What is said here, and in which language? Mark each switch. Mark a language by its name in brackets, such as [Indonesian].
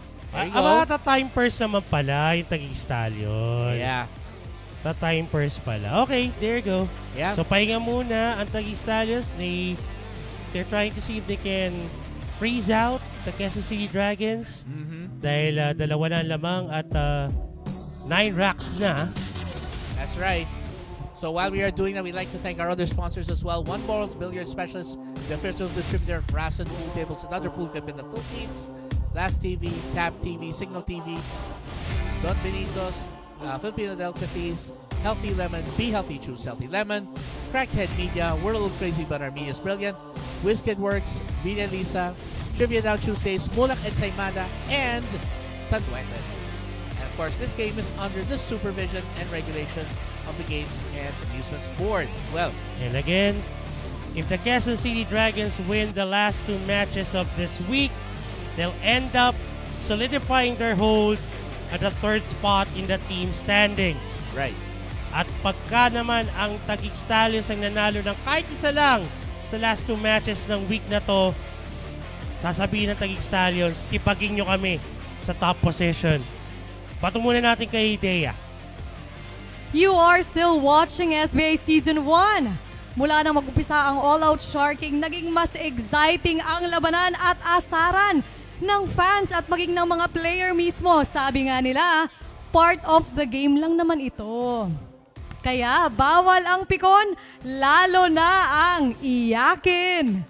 [English] There you go. [Filipino] ta-time first naman pala yung Taguig Stallions. [English] Yeah. [Filipino] Ta-time first pala. [English] Okay, there you go. Yeah. So, [Filipino] pahinga muna ang Taguig Stallions. [English] They're trying to see if they can freeze out the Quezon City Dragons. [Filipino] Dahil dalawa na ang lamang at 9 racks na. [English] That's right. So while we are doing that, we'd like to thank our other sponsors as well. One Balls Billiard Specialist, the official distributor of Rason Pool Tables and other pool club in the Philippines. Last TV, Tab TV, Signal TV, Don Benitos, Filipino Delicacies, Healthy Lemon, Be Healthy, Choose Healthy Lemon, Crackhead Media, We're a Little Crazy But Our Media's Brilliant, WizKid Works, Vida Lisa, Trivia Down Tuesdays, Mulak and Saimada, and Tanduetes. And of course, this game is under the supervision and regulations of the Games and Amusements Board. Well, And again, if the Quezon City Dragons win the last 2 matches of this week, they'll end up solidifying their hold at the 3rd spot in the team standings. right. [Filipino] At pagka naman ang Taguig Stallions ang nanalo ng kahit isa lang sa [English] last 2 matches [Filipino] ng week na to, sasabihin ng Taguig Stallions, tipagin nyo kami sa [English] top position. [Filipino] Bato muna natin kay Dea. [English] You are still watching SBA Season 1. [Filipino] Mula nang mag-upisa ang all-out sharking, naging mas exciting ang labanan at asaran ng fans at maging ng mga player mismo. Sabi nga nila, [English] part of the game [Filipino] lang naman ito. Kaya bawal ang pikon, lalo na ang iyakin.